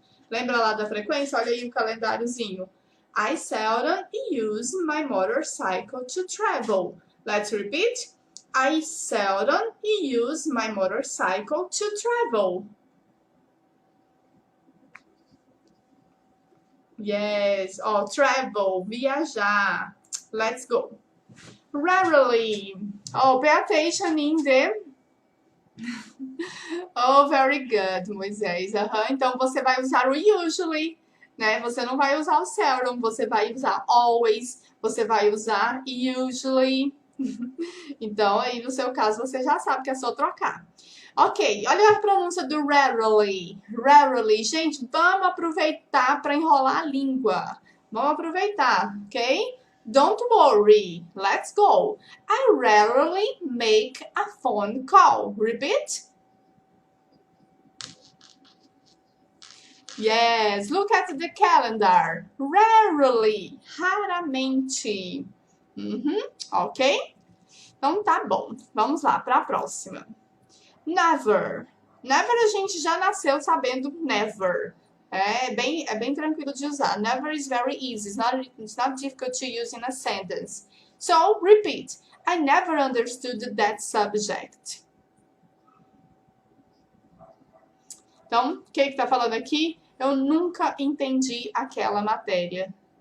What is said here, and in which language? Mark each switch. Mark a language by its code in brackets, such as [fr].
[pt] Lembra lá da frequência? Olha aí o calendáriozinho. [en] I seldom use my motorcycle to travel. Let's repeat. I seldom use my motorcycle to travel. Yes, travel, viajar. Let's go. Rarely. Pay attention in the... very good, Moisés. [pt] Então, você vai usar o usually, né? Você não vai usar o seldom, você vai usar always, você vai usar usually. Então, aí no seu caso, você já sabe que é só trocar. Ok, olha a pronúncia do rarely. Rarely. Gente, vamos aproveitar para enrolar a língua. Vamos aproveitar, [en] ok? Don't worry. Let's go. I rarely make a phone call. Repeat. Yes, look at the calendar. [pt] Rarely. Raramente. Ok? Então tá bom. Vamos lá para a próxima. Never. Never a gente já nasceu sabendo never. É bem tranquilo de usar. [en] Never is very easy. It's not difficult to use in a sentence. So, repeat. I never understood that subject. [pt] Então, o que tá falando aqui? Eu nunca entendi aquela matéria.